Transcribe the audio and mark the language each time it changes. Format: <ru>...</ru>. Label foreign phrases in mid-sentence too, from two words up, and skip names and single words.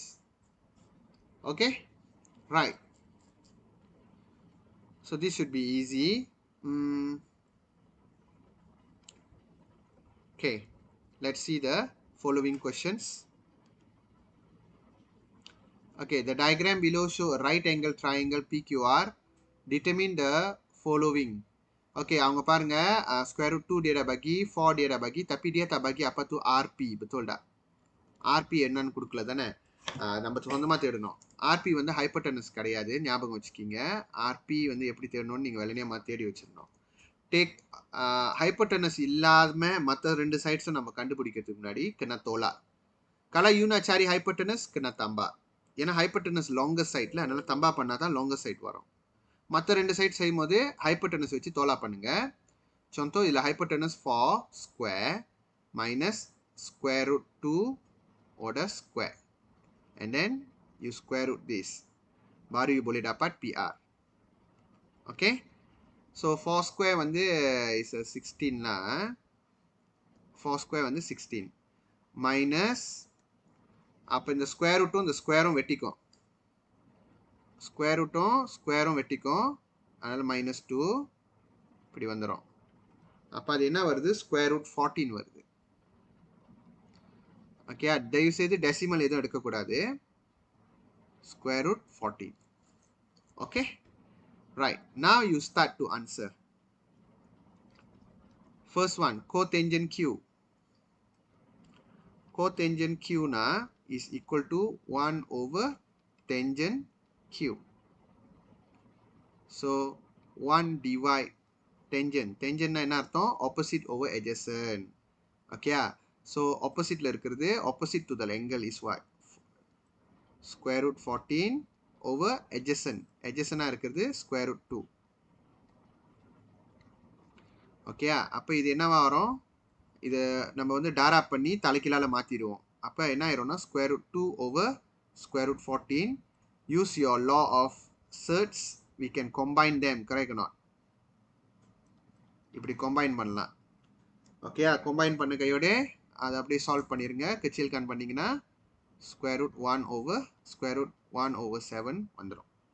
<en>Okay, right. So this should be easy. Okay, let's see the following questions. Okay, the diagram below show a right angle triangle PQR. Determine the following.</en> <ms>Okay,</ms> <ta>அவங்க பாருங்க</ta> <en>square root</en> <ms>2 dia dah bagi, 4 dia dah bagi, tapi dia tak bagi apa tu RP, betul tak?</ms> <ta>RP என்னன்னு கொடுக்கல தானே, நம்ம சொந்தமா தேடணும். RP வந்து ஹைப்போடெனஸ் கிடையாது, ஞாபகம் வச்சுக்கிங்க. RP வந்து எப்படி தேடணும்னு நீங்கள் வெள்ளனையாக தேடி வச்சிடணும்.</ta> <en>take hypotenuse</en> <ta>இல்லாம மற்ற 2 சைட்ஸும் நம்ம கண்டுபிடிக்கிறதுக்கு முன்னாடி</ta> <ms>kena tolak.</ms> <ta>Kalau you nak cari hypotenuse, kena tambah. ஏன்னா</ta> <en>hypotenuse longest side</en> <ta>ல, அதனால tambah பண்ணாதான்</ta> <en>longest side</en> <ta>வரும். மற்ற 2 சைட் செய்யும் போது hypotenuse வச்சு தோலா பண்ணுங்க.</ta> <en>contoh இதில் hypotenuse 4 square minus square root 2 order square. And then you square root this.</en> <ms>Baru you boleh dapat PR. Okay.</ms> <en>so 4 square</en> <ta>வந்து இஸ் 16னா 4 ஸ்கொயர் வந்து 16 மைனஸ் அப்போ இந்த</ta> <en>square root</en> <ta>இந்த ஸ்கொயரும் வெட்டிக்கும்</ta> <en>square root</en> <ta>ஸ்கொயரும் வெட்டிக்கும் அதனால் -2 இப்படி வந்துடும் அப்போ அது என்ன வருது</ta> <en>square root 14</en> <ta>வருது</ta> <en>ஓகே</en> <ta>தயவு செய்து டெசிமல் எதுவும் எடுக்கக்கூடாது</ta> <en>square root 14 okay right now you start to answer first one cotangent q na is equal to 1 over tangent q so 1 divide tangent na</en> <ta>என்ன அர்த்தம்</ta> <en>opposite over adjacent okay so opposite la இருக்கிறது opposite to the angle is what square root 14 over adjacent இருக்கிறது square root 2</en> <ta>ஓகே அப்போ இது என்னவா வரும் இது நம்ம வந்து டாராப் பண்ணி தலைக்கீழால மாற்றிடுவோம் அப்போ என்ன ஆயிரும்னா</ta> <en>square root 2 over square root 14 use your law of surds we can combine them correct not</en> <ta>இப்படி கம்பைன் பண்ணலாம் ஓகே கம்பைன் பண்ண கையோட அதை அப்படியே சால்வ் பண்ணிடுங்க கெச்சில் கான் பண்ணிங்கன்னா</ta> <en>square root 1 over square root 1 over 7</en> <ta>வந்துடும்</ta>